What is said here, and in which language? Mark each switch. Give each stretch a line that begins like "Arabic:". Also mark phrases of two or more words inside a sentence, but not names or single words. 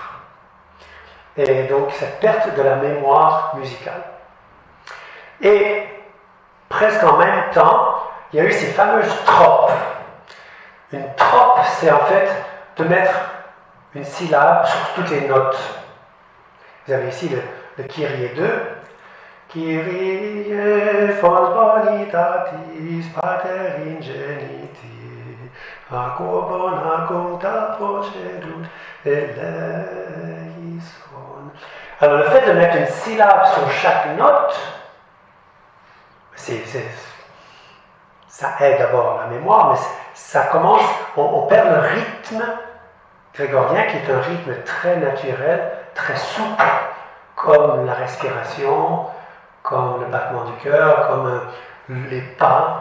French: Et donc, cette perte de la mémoire musicale. Et presque en même temps, il y a eu ces fameuses tropes. Une trope, c'est en fait de mettre une syllabe sur toutes les notes. Vous avez ici le Kyrie 2.
Latin: Kyrie fons bonitatis pater ingeniti, aquo bonacum ta procedut eleison.
French: Alors le fait de mettre une syllabe sur chaque note, ça aide d'abord la mémoire, mais ça commence, on perd le rythme grégorien qui est un rythme très naturel, très souple, comme la respiration, comme le battement du cœur, comme les pas.